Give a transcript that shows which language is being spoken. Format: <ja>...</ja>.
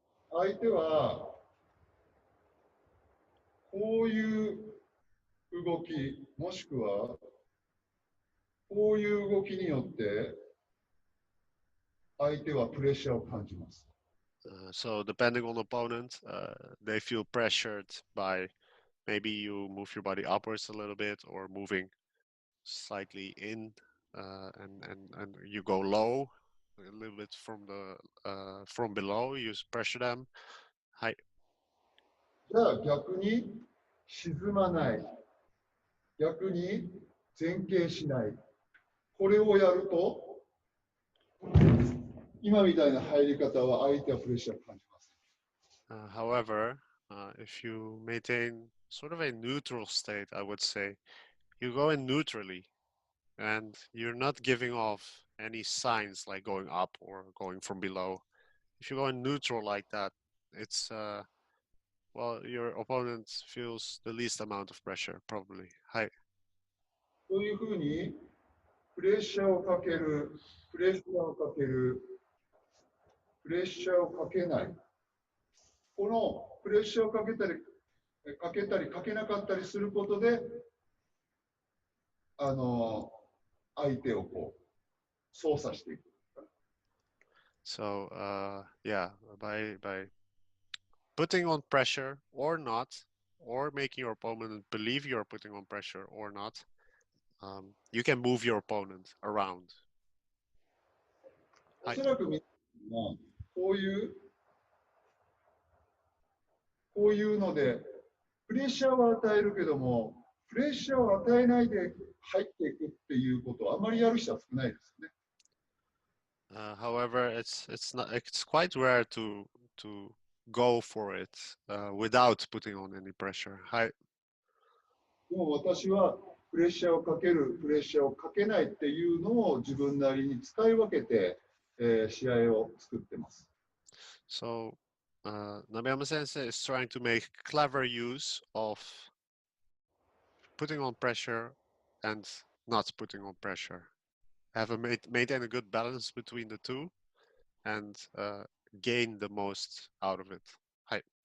<ja>相手はこういう動き、もしくはこういう動きによって相手はプレッシャーを感じます。</ja> <en>So depending on the opponent, they feel pressured by maybe you move your body upwards a little bit or moving slightly in, and you go low a little bit from below. You pressure them.</en> <ja>Hi. じゃあ逆に沈まない、逆に前傾しない、これをやると今みたいな入り方は相手はプレッシャーを感じます。</ja> <en>However, if you maintain sort of a neutral state, I would say, you go in neutrally and you're not giving off any signs like going up or going from below. If you go in neutral like that, it's well, your opponent feels the least amount of pressure, probably.</en> <ja>Hi. そういうふうにプレッシャーをかける、プレッシャーをかける、プレッシャーをかけない。このプレッシャーをかけたりかけなかったりすることで、相手をこう操作していく。</ja> <en>So yeah, by putting on pressure or not, or making your opponent believe you're putting on pressure or not, you can move your opponent around.</en> <ja>おそらくみんなこういうのでプレッシャーを与えるけども、プレッシャーを与えないで入っていくっていうことをあまりやる人は少ないですよね。</ja> <en>However, it's quite rare to go for it without putting on any pressure.</en> <ja>Hi. でも私はプレッシャーをかける、プレッシャーをかけないっていうのを自分なりに使い分けて、試合を作ってます。</ja> <en>So, Nabeyama Sensei is trying to make clever use of putting on pressure and not putting on pressure. Have maintain a good balance between the two and gain the most out of it.</en> <ja>Hi.</ja>